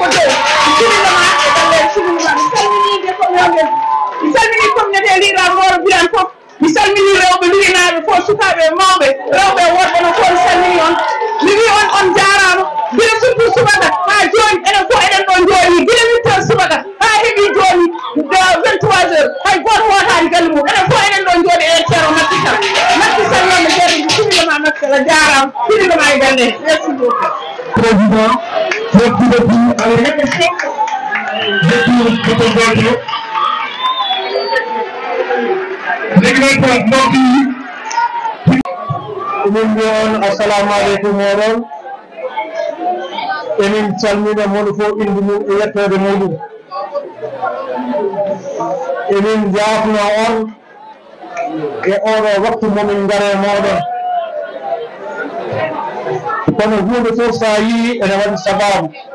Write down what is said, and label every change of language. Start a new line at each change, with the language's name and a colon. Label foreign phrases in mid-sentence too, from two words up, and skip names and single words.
Fula: dow bisimilla ma e galle bisimilla mi salminide communauté mi salmini communauté liɗa Moro Birane fof mi salmini rewɓe lugenaɓe fof sukaɓe mawɓe rewɓe worɓe no fof mi salmini on mi wi on jarama gila surtout subaka ha joni enen fof eɗen ɗon joni gila 8 heures subaka ha heeɓi joni 23 heures hay goto wotani galle mum enen fof eɗen ɗon joni e ceero makkikal makki salmama jeeri bisimillama makkala jarama bisimillama e galle
French: merci beaucoup président merci beaucoup
Fula: emin mbi on
Arabic: السلام عليكم
Fula: oɗon emin calmina moɗo fof inde mum e yettode muɗum emin jafno on e oɗo waktu momin gaare moɗon kono hunde fof sa yii ene waɗi sababu